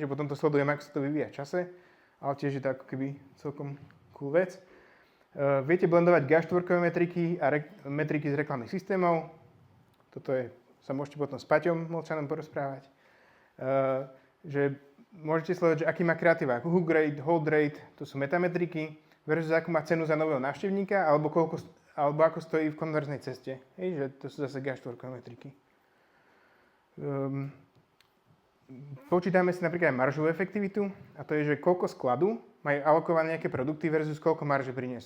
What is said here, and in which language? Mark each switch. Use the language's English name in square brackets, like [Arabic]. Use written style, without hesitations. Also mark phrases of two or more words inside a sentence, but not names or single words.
[Slovak] Že potom to sledujem, ako sa to vyvíja v čase, ale tiež je to ako keby celkom cool vec. Viete blendovať GA4 metriky a metriky z reklamných systémov. Toto sa môžete potom s Paťom Molčanom porozprávať. Že môžete sledovať, že aký má kreatíva, ako [English] hook rate, hold rate, [Slovak] to sú metametriky, versus akú má cenu za nového návštevníka, alebo ako stojí v konverznej ceste. Hej, že to sú zase GA4 metriky. Počítame si napríklad aj maržovú efektivitu, a to je, že koľko skladu majú alokované nejaké produkty versus koľko marže prinesú.